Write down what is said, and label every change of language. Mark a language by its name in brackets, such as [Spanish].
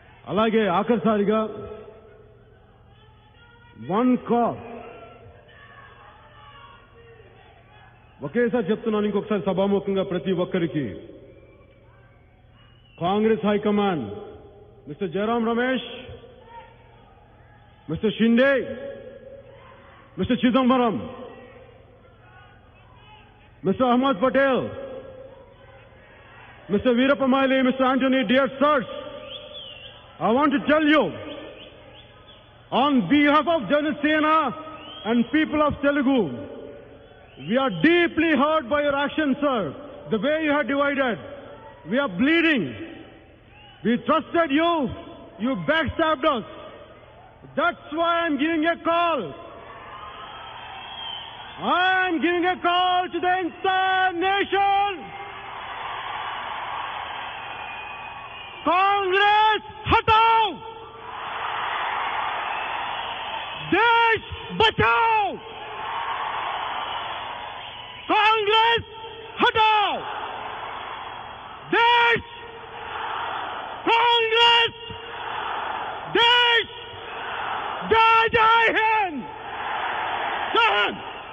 [Telugu] అలాగే ఆఖరిసారిగా one cause ఒకేసారి చెప్తున్నాను, ఇంకొకసారి సభాముఖంగా ప్రతి ఒక్కరికి, Congress high command mister Jayaram Ramesh, mister Shinde, mister Chidambaram, mister Ahmed Patel, Mr. [English] Veerappa Moily, Mr. Anthony, dear sirs, I want to tell you, on behalf of Janasena and people of Telugu, we are deeply hurt by your actions, sir. The way you have divided, we are bleeding. We trusted you, you backstabbed us. That's why I'm giving a call. I'm giving a call to the entire nation. [Hindi] Congress हटाओ, देश बचाओ, कांग्रेस हटाओ, देश, कांग्रेस, देश, जय जय हिंद, जय हिंद।